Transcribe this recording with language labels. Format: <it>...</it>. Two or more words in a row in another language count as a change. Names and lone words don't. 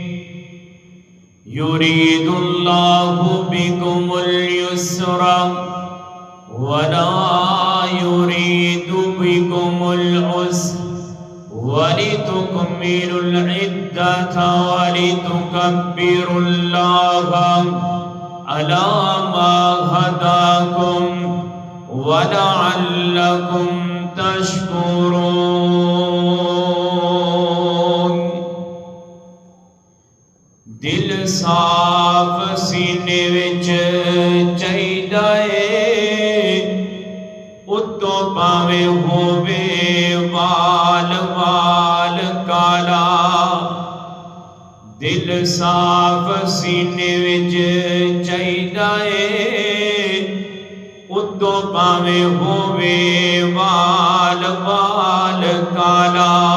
<ar>يريد الله بكم اليسر ولا يريد بكم العسر ولتكملوا العدة ولتكبروا الله على ما هداكم وَلَعَلَّكُمْ تَشْكُرُونَ۔</ar> <pa>دل صاف سینے وچ چاہیدا اے، اتوں پاویں ہووے وال وال کالا۔ دل صاف سینے وچ چاہیدا اے، اتوں پاویں ہووے وال وال کالا۔</pa>